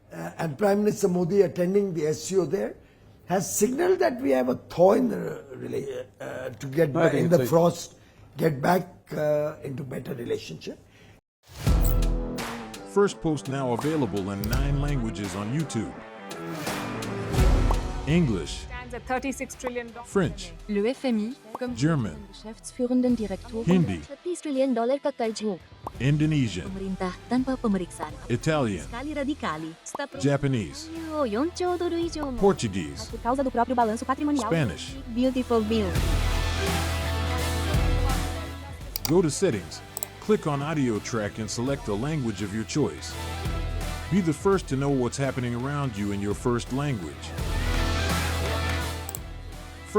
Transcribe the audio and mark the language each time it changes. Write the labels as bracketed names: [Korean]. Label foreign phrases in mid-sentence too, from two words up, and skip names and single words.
[English] And Prime Minister Modi attending the SCO there has signaled that we have a thaw in the to get back in the frost, get back into better relationship. Firstpost now available in 9 languages on YouTube. English, Stands at $36 trillion. French, [French] Le FMI, comme [English] German, [German] Geschäftsführenden Direktor, [English] Hindi, [Hindi] $30 trillion ka karj ho. [English] Indonesian, [Indonesian] Pemerintah tanpa pemeriksaan. [English] Italian, Sekali radikali. Japanese, [Japanese] 4兆ドル以上も [English] Portuguese, [Portuguese] por causa do próprio balanço patrimonial. [English] Spanish. Beautiful bill. Go to Settings, Click on Audio Track and select a language of your choice. Be the first to know what's happening around you in your first language.